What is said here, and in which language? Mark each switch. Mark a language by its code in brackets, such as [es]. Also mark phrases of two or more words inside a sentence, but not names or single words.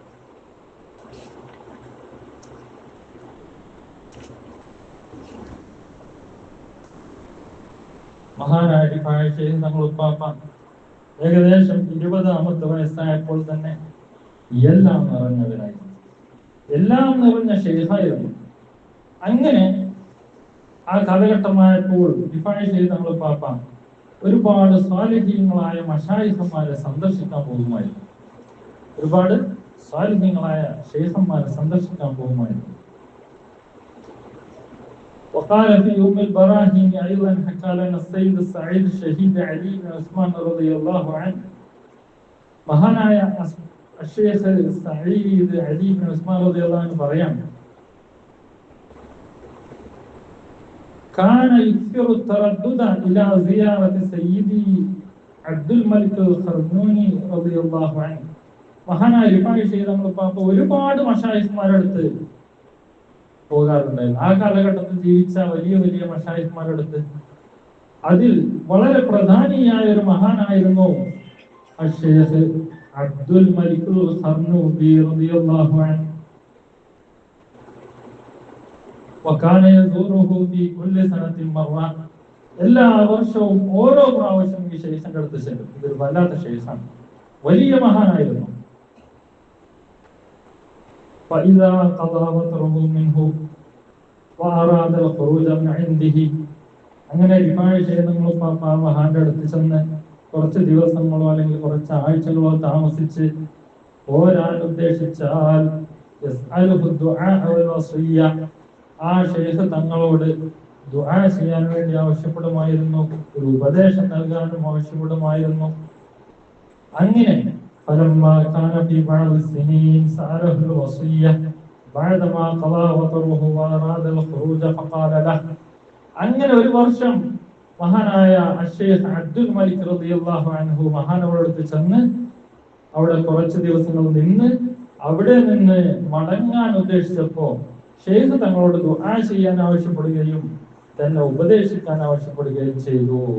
[ml] മഹാനായ റിഫായി ശൈഖ് തങ്ങൾ പാപ്പ ഏകദേശം 20-ാമത്തെ വയസ്സായപ്പോൾ തന്നെ എല്ലാം നിറഞ്ഞവരായി, എല്ലാം നിറഞ്ഞ ശൈഖായിരുന്നു. അങ്ങനെ ആ കാലഘട്ടമായപ്പോൾ റിഫായി ശൈഖ് തങ്ങൾ പാപ്പ ഒരുപാട് സ്വാലിഹീങ്ങളായ മശായിഖന്മാരെ സന്ദർശിക്കാൻ പോകുമായിരുന്നു. ഒരുപാട് സ്വാലിഹീങ്ങളായ ശൈഖന്മാരെ സന്ദർശിക്കാൻ പോകുമായിരുന്നു. [ar] وقال في يوم البراهين أيضا حكى لنا السيد السعيد الشهيد علي بن عثمان رضي الله عنه, മഹാനായ الشيخ السعيد علي بن عثمان رضي الله عنه പറയാം كان يكثر التردد إلى زيارة سيدي عبد الملك الخرنوني رضي الله عنه. [ml] മഹാനായ റിഫായി ശൈഖ് തങ്ങൾ പാപ്പ ഒരുപാട് മശായിഖ്മാരുടെ അടുത്ത് പോകാറുണ്ടായിരുന്നു. ആ കാലഘട്ടത്തിൽ ജീവിച്ച വലിയ വലിയ മശായിഖ്മാരുടെ അടുത്ത്. അതിൽ വളരെ പ്രധാനിയായ ഒരു മഹാനായിരുന്നു അശ്ശൈഖ് അബ്ദുൽ മലിക്കുൽ ഖർനൂബി [ar] رضي الله عنه. وكان يزوره في كل سنة مرة, [ml] എല്ലാ വർഷവും ഓരോ പ്രാവശ്യം ഈ ശൈഖിന്റെ അടുത്ത് ചെല്ലും. ഇതൊരു വല്ലാത്ത ശൈഖാണ്, വലിയ മഹാനായിരുന്നു. [ar] فإذا قضى وتره منه وأراد الخروج من عنده, [ml] അങ്ങനെ റിഫായി ശൈഖ് തങ്ങൾ പാപ്പ മഹാന്റെ അടുത്ത് ചെന്ന് കുറച്ച് ദിവസങ്ങളോ അല്ലെങ്കിൽ കുറച്ച് ആഴ്ചകളോ താമസിച്ച് പോരാൻ ഉദ്ദേശിച്ചാൽ ആ ശൈഖ് തങ്ങളോട് ദുആ ചെയ്യാൻ വേണ്ടി ആവശ്യപ്പെടുമായിരുന്നു, ഒരു ഉപദേശം നൽകാനും ആവശ്യപ്പെടുമായിരുന്നു. [ar] അങ്ങനെ فلما كان في بعض السنين سأله الوصية بعدما قضى وطره وأراد الخروج فقال له, [ml] അങ്ങനെ ഒരു വർഷം മഹാനായ അശ്ശൈഖ് അബ്ദുൽ മലിക് [ar] رضي الله عنه [ml] മഹാനവരുടെ അടുത്ത് ചെന്ന് അവിടെ കുറച്ച് ദിവസങ്ങൾ നിന്ന് അവിടെ നിന്ന് മടങ്ങാൻ ഉദ്ദേശിച്ചപ്പോ ഷെയ്ഖ് തങ്ങളോട് ദുആ ചെയ്യാൻ ആവശ്യപ്പെടുകയും തന്നെ ഉപദേശിക്കാൻ ആവശ്യപ്പെടുകയും ചെയ്തു.